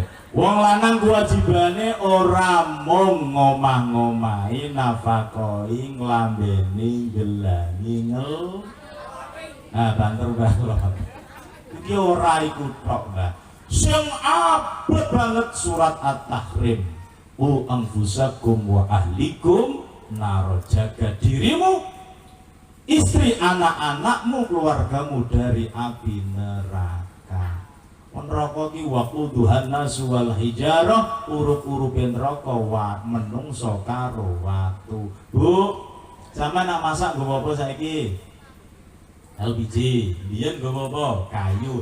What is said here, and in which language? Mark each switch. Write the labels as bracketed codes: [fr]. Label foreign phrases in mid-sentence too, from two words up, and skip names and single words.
[jv] Wong lanang kewajibane ora mung ngomah-ngomahi, nafakoi, nglambeni, gelangi, Nah, banter banget. Iki ora iku tok, Mbah. Sing abot banget surat At-Tahrim. [ar] أنفسكم وأهليكم نارا, [id] jaga dirimu istri anak-anakmu, keluargamu dari api neraka. [jv] Neraka ki [ar] وقودها الناس والحجارة, [jv] urup-urupe neraka menungso karo watu. Bu, sampean nak masak nggo apa saiki? LPG, biyen nggo apa? Kayu.